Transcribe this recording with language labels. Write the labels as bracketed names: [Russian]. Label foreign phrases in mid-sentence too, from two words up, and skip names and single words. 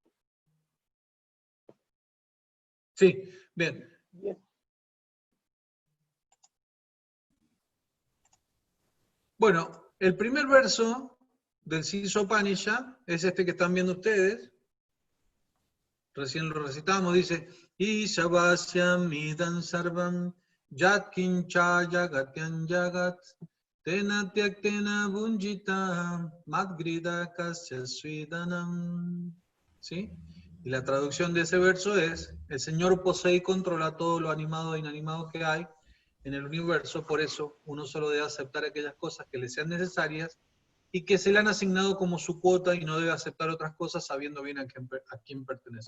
[Spanish] Sí, bien. Bueno, el primer verso del Sisopanishad es este que están viendo ustedes. Recién lo recitamos, dice, [Sanskrit] ईशावास्यम् मिदन् सर्वम् यत्किञ्च यगत्यन् यगत् तेन त्यक्तेन भुञ्जीत मद्गृद कस्य स्विदनम्. [Spanish] ¿Sí? Y la traducción de ese verso es, el Señor posee y controla todo lo animado e inanimado que hay en el universo, por eso uno solo debe aceptar aquellas cosas que le sean necesarias y que se le han asignado como su cuota, y no debe aceptar otras cosas sabiendo bien a quién pertenece.